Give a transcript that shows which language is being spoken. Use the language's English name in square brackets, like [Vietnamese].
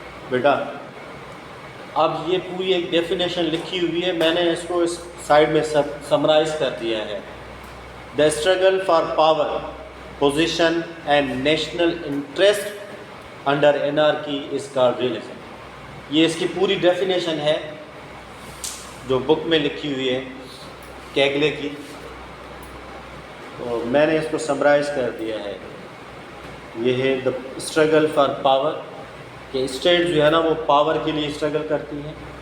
[Urdu] بیٹا اب یہ پوری ایک ڈیفینیشن لکھی ہوئی ہے، میں نے اس کو اس سائڈ میں سمرائز کر دیا ہے. [English] The struggle for power, position and national interest under anarchy is called realism. [Urdu] یہ اس کی پوری ڈیفینیشن ہے جو بک میں لکھی ہوئی ہے کیگلے کی. تو میں نے اس کو سمرائز کر دیا ہے. یہ ہے دا اسٹرگل فار پاور، کہ اسٹیٹ جو ہے نا وہ پاور کے لیے اسٹرگل کرتی ہیں.